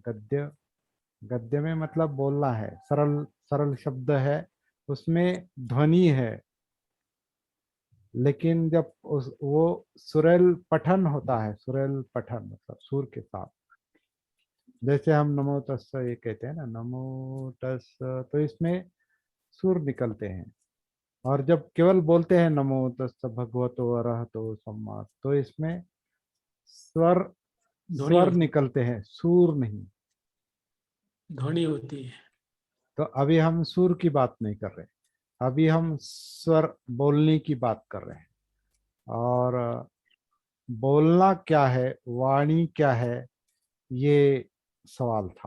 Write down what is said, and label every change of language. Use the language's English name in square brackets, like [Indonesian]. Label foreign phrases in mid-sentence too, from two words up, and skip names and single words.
[Hindi] गद्य, गद्य में मतलब बोलना है, सरल सरल शब्द है, उसमें ध्वनि है। लेकिन जब वो सुरेल पठन होता है, सुरेल पठन मतलब सुर के साथ, जैसे हम [Pali] नमो तस् [Hindi] ये कहते हैं ना, [Pali] नमो तस्, [Hindi] तो इसमें सुर निकलते हैं। और जब केवल बोलते हैं [Pali] नमो तस् भगवतो अरहतो सम्मा, [Hindi] तो इसमें स्वर, ध्वनि स्वर निकलते हैं, सूर नहीं। ध्वनि होती है। तो अभी हम सुर की बात नहीं कर रहे, अभी हम स्वर बोलने की बात कर रहे हैं। और बोलना क्या है, वाणी क्या है, ये सवाल था।